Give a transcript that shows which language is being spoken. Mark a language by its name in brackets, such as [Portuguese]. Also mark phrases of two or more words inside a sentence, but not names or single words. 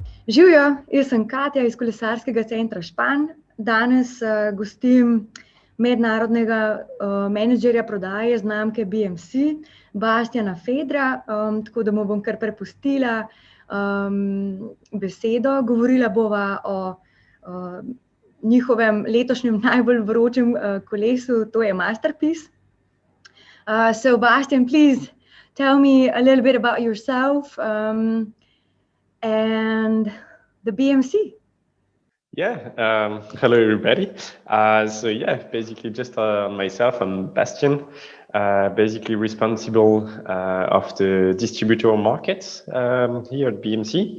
[Slovenian] Živijo, jaz sem Katja iz kolesarskega centra Špan. Danes gostim mednarodnega menedžerja prodaje znamke BMC, Bastiana Fedra, tako da mu bom kar prepustila besedo. Govorila bova o njihovem letošnjem najbolj vročem kolesu, to je Masterpiece. [English] So Bastien, please tell me a little bit about yourself and the BMC. Yeah, hello everybody. Basically just myself, I'm Bastien, basically responsible of the Distributor Markets here at BMC.